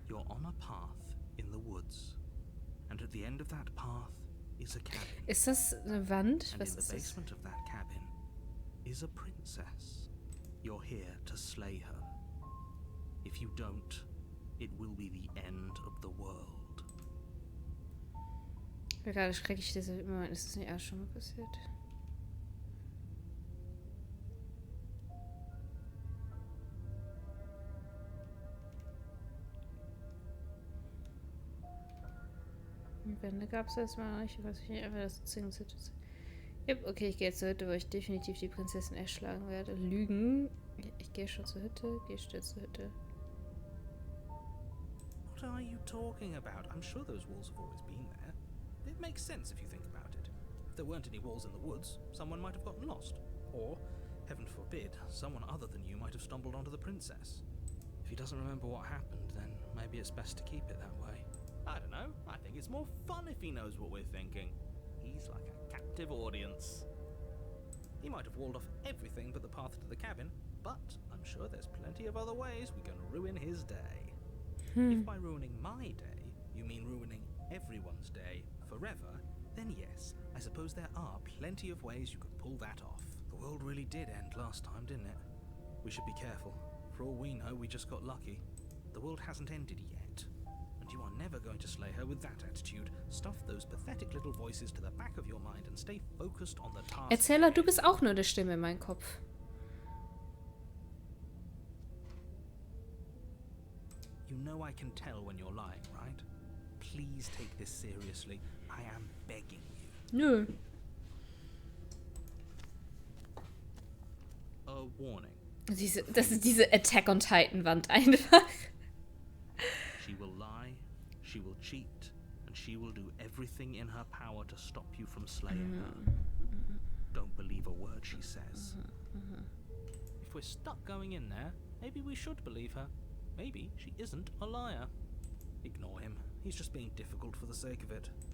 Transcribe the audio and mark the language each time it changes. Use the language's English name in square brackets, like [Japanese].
[English] You're on a path in the woods, and at the end of that path is a cabin. [German] Ist das eine Wand? [English] And [German] Was [English] in the [German] ist das? [English] basement of that cabin is a princess. You're here to slay her. If you don't, it will be the end of the world. [German] Ich bin gerade schrecklich, dass Moment, ist das nicht auch schon mal passiert? Die Wände gab es erstmal noch nicht. Ich weiß nicht, einfach das Zwingungssituation. Yep, okay, ich gehe jetzt zur Hütte, wo ich definitiv die Prinzessin erschlagen werde. Lügen. Ich gehe schon zur Hütte, gehe schnell zur Hütte. [English] What are you talking about? I'm sure those walls have always been there. It makes sense if you think about it. If there weren't any walls in the woods, someone might have gotten lost. Or, heaven forbid, someone other than you might have stumbled onto the princess. If he doesn't remember what happened, then maybe it's best to keep it that way. I don't know. I think it's more fun if he knows what we're thinking. He's like a captive audience. He might have walled off everything but the path to the cabin, but I'm sure there's plenty of other ways we can ruin his day. If by ruining my day, you mean ruining everyone's day forever, then yes, I suppose there are plenty of ways you could pull that off. The world really did end last time, didn't it? We should be careful. For all we know, we just got lucky. The world hasn't ended yet. And you are never going to slay her with that attitude. Stuff those pathetic little voices to the back of your mind and stay focused on the task. [German] Erzähler, du bist auch nur eine Stimme in meinem Kopf. [English] You know I can tell when you're lying, right? Please take this seriously. I am begging you. [German] Nö. [English] A warning. [German] Das ist diese Attack on Titan Wand einfach. [English] She will lie, she will cheat, and she will do everything in her power to stop you from slaying her. Don't believe a word she says. If we're stuck going in there, maybe we should believe her. Maybe she isn't a liar. Ignore him. He's just being difficult for the sake of it.